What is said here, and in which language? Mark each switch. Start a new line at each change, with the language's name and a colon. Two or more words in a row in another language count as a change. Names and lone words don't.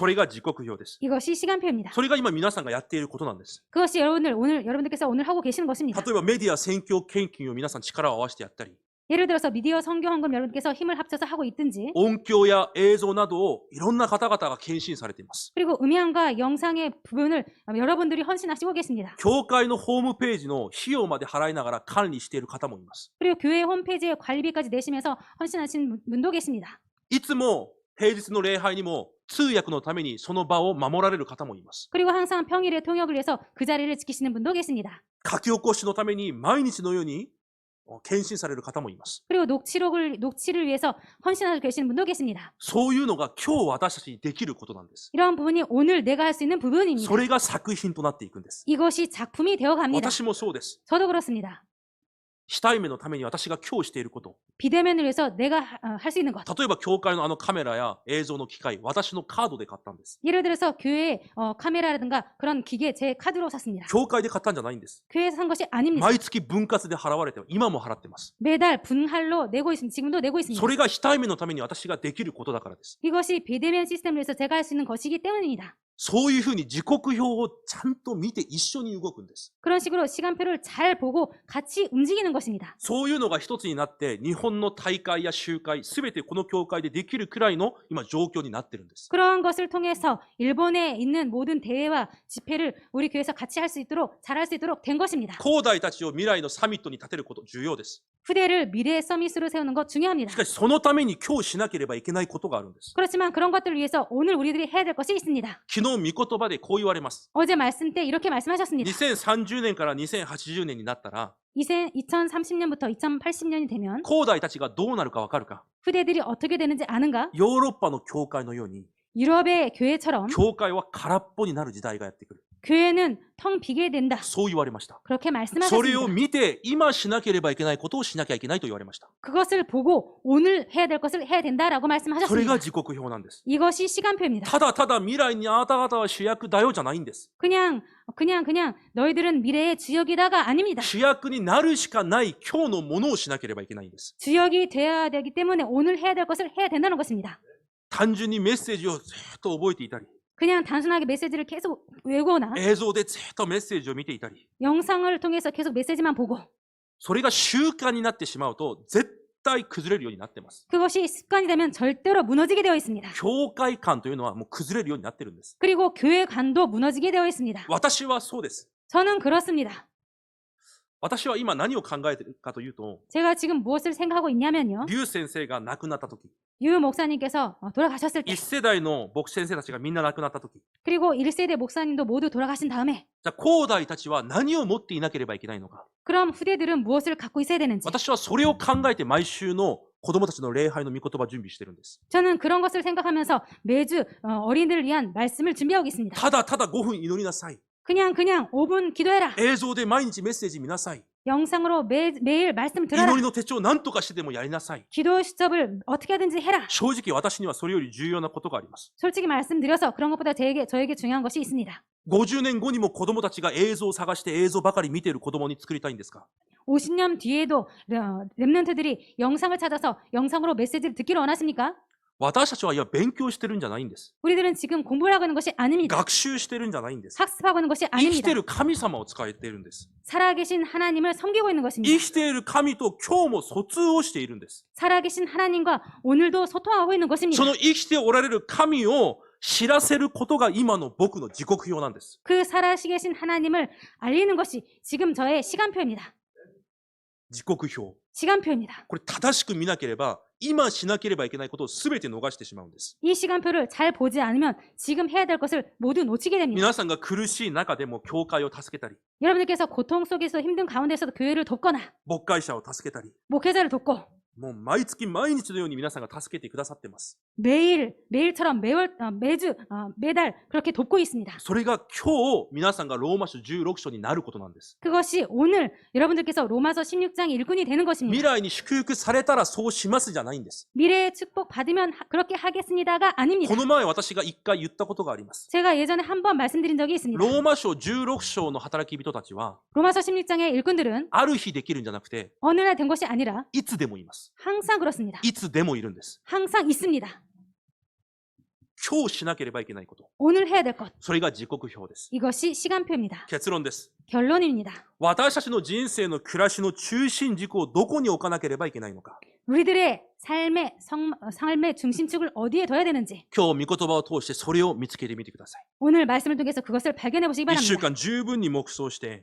Japanese: それが時刻表です。
Korean: 이것이 시간표입니다.
Japanese: それが今皆さんがやっていることなんです。
Korean: 그것이 여러분들께서 오늘 하고 계시는 것입니다.
Japanese: 例えばメディア宣教献金を皆さん力を合わせてやったり、
Korean: 예를 들어서 미디어 선교 헌금 여러분께서 힘을 합쳐서 하고 있든지
Japanese: 音響や映像などをいろんな方々が献身されています。
Korean: 그리고 음향과 영상의 부분을 여러분들이 헌신하시고 계십니다.
Japanese: 教会のホームページの費用まで払いながら管理している方もいます。
Korean: 그리고 교회 홈페이지에 관리비까지 내시면서 헌신하신 분도 계십니다.
Japanese: いつも平日の礼拝にも通訳のためにその場を守られる方もいます。
Korean: 그리고 항상 평일에 통역을 위해서 그 자리를 지키시는 분도 계십니다.
Japanese: 書き起こしのために毎日のように献身される方もいます。
Korean: 그리고 녹취를 위해서 헌신하고 계시는 분도 계십니다.
Japanese: そういうのが今日私たちにできることなんです。
Korean: 이러한 부분이 오늘 내가 할 수 있는 부분입니다.
Japanese: それが作品となっていくんです。
Korean: 이것이 작품이 되어 갑니다.
Japanese: 私もそうです。
Korean: 저도 그렇습니다.
Japanese: 非対面のために私が今日していること。
Korean: 비대면을 위해서 내가 할 수 있는 것.
Japanese: 例えば教会のあのカメラや映像の機械、私のカードで買ったんです。
Korean: 예를 들어서 교회 카메라라든가 그런 기계 제 카드로 샀습니다.
Japanese: 教会で買ったんじゃないんです。
Korean: 교회에서 산 것이 아닙니다.
Japanese: 毎月分割で払われて、今も払ってます。
Korean: 매달 분할로 내고 있습니다. 지금도 내고 있습니다.
Japanese: それが非対面のために私ができることだからです。
Korean: 이것이 비대면 시스템을 위해서 제가 할 수 있는 것이기 때문입니다.
Japanese: そういうふうに時刻表をちゃんと見て一緒に動くんです。
Korean: 그런 식으로 시간표를 잘 보고 같이 움직이는 것입니다.
Japanese: そういうのが一つになって、日本の大会や集会、すべてこの教会でできるくらいの今状況になってるんです。
Korean: 그러한 것을 통해서 일본에 있는 모든 대회와 집회를 우리 교회에서 같이 할 수 있도록 잘할 수 있도록 된 것입니다.
Japanese: 後代たちを未来のサミットに立てること重要です。
Korean: 후대를 미래의 서밋으로 세우는 것 중요합니다.
Japanese: しかしそのために今日しなければいけないことがあるんです。
Korean: 그렇지만 그런 것들을 위해서 오늘 우리들이 해야 될 것이 있습니다.
Japanese: 昨日御言葉でこう言われます。
Korean: 어제 말씀 때 이렇게 말씀하셨습니다.
Japanese: 2030 年から2080年になったら、
Korean: 2030년부터 2080년이 되면
Japanese: 後代たちがどうなるかわかるか。
Korean: 후대들이 어떻게 되는지 아는가?
Japanese: ヨーロッパの教会のように、
Korean: 유럽의 교회처럼
Japanese: 教会は空っぽになる時代がやってくる。
Korean: 교회는 텅 비게 된다.
Japanese: そう言われました。
Korean: 그렇게
Japanese: それを
Korean: 말씀하셨습니다.
Japanese: 見て、今しなければいけないことをしなきゃいけないと言われました。
Korean: 그것을 보고 오늘 해야 될 것을 해야 된다라고
Japanese: それ
Korean: 말씀하셨습니다.
Japanese: が時刻表なんです。
Korean: 이것이 시간표입니다.
Japanese: ただただ未来にあなた方は主役だよじゃないんです。
Korean: 그냥 너희들은 미래의 주역이다가 아닙니다.
Japanese: 主役になるしかない今日のものをしなければいけないんです。
Korean: 주역이 되어야 되기 때문에 오늘 해야 될 것을 해야 된다는 것입니다.
Japanese: 単純にメッセージをずっと覚えていたり、
Korean: 그냥 단순하게 메시지를 계속 외우거나
Japanese: 映像でずっとメッセージを見ていたり、
Korean: 영상을 통해서 계속 메시지만 보고
Japanese: それが習慣になってしまうと絶対崩れるようになってます。
Korean: 그것이 습관이 되면 절대로 무너지게 되어 있습니다.
Japanese: 教会観というのはもう崩れるようになってるんです。
Korean: 그리고 교회 관도 무너지게 되어 있습니다.
Japanese: 私はそうです。
Korean: 저는 그렇습니다.
Japanese: 私は今何を考えているかというと、
Korean: 제가 지금 무엇을 생각하고 있냐면요.
Japanese: 劉先生が亡くなった時、
Korean: 유 목사님께서 돌아가셨을 때
Japanese: 1 世代の牧師先生たちがみんな亡くなった時、
Korean: 그리고 1세대 목사님도 모두 돌아가신 다음에
Japanese: じゃあ後代たちは何を持っていなければいけないのか。
Korean: 그럼 후대들은 무엇을 갖고 있어야 되는지
Japanese: 私はそれを考えて毎週の子供たちの礼拝の御言葉準備してるんです。
Korean: 저는 그런 것을 생각하면서 매주 어린이들을 위한 말씀을 준비하고 있습니다.
Japanese: ただただ5分祈りなさい。
Korean: 그냥 5분 기도해라.
Japanese: 映像で毎日メッセージ見なさい。
Korean: 영상으로 매일 말씀 들어라.
Japanese: 祈りの手帳何とかしてでもやりなさい。
Korean: 기도 수첩을 어떻게 하든지 해라.
Japanese: 正直私にはそれより重要なことがあります。
Korean: 솔직히 말씀드려서 그런 것보다 저에게 중요한 것이 있습니다.
Japanese: 50 年後にも子供たちが映像を探して映像ばかり見ている子供に作りたいんですか？
Korean: 50년 뒤에도 렘넌트들이 영상을 찾아서 영상으로 메시지를 듣기를 원하십니까?
Japanese: 私たちは勉強してるんじゃないんです。
Korean: 우리들은 지금 공부를 하고 있는 것이 아닙니다.
Japanese: 学習してるんじゃないんです。
Korean: 학습하고 있는 것이
Japanese: 生き
Korean: 아닙니다.
Japanese: てる神様を使えているんです。
Korean: 살아계신 하나님을 섬기고 있는 것입니다.
Japanese: 生きている神と今日も疎通をしているんです。
Korean: 살아계신 하나님과 오늘도 소통하고 있는 것입니다.
Japanese: その生きておられる神を知らせることが今の僕の時刻表なんです。
Korean: 그 살아계신 하나님을 알리는 것이 지금 저의 시간표입니다.
Japanese: 時刻表。
Korean: 시간표입니다.
Japanese: これ正しく見なければ、今しなければいけないことを全て逃してしまうんです。
Korean: 이 시간표를 잘 보지 않으면 지금 해야 될 것을 모두 놓치게 됩니다.
Japanese: 皆さんが苦しい中でも教会を助けたり、
Korean: 여러분들께서 고통 속에서 힘든 가운데서도 교회를 돕거나
Japanese: 牧会者を助けたり、
Korean: 목회자를 돕고
Japanese: もう毎月毎日のように皆さんが助けてくださってます。
Korean: 매일처럼 매주 매달 그렇게 돕고 있습니다.
Japanese: それが今日皆さんがローマ書16章になることなんです。
Korean: 그것이 오늘 여러분들께서 로마서 16장 일꾼이 되는
Japanese: 未
Korean: 것입니다.
Japanese: 来に祝福されたらそうしますじゃないんです。
Korean: 미래의 축복 받으면 그렇게 하겠습니다가 아닙니다.
Japanese: この前私が一回言ったことがあります。
Korean: 제가 예전에 한 번 말씀드린 적이 있습니다.
Japanese: ローマ書16章の働き人たちは、
Korean: 로마서 16장의 일꾼들은
Japanese: ある日できるんじゃなくて、
Korean: 어느 날 된 것이 아니라
Japanese: いつでもいます。
Korean: 항상 그렇습니다.
Japanese: いつでもいるんです。
Korean: 항상 있습니다.
Japanese: 今日しなければいけないこと。
Korean: 오늘 해야 될 것.
Japanese: それが時刻表です。
Korean: 이것이 시간표입니다.
Japanese: 結論です。
Korean: 결론입니다.
Japanese: 私たちの人生の暮らしの中心軸をどこに置かなければいけないのか。
Korean: 우리들의 삶의 중심축을 어디에 둬야 되는지
Japanese: 今日、御言葉を通してそれを見つけてみてください。
Korean: 오늘 말씀을 통해서 그것을 발견해 보시기
Japanese: 1 週
Korean: 바랍니다.
Japanese: 間十分に黙想して、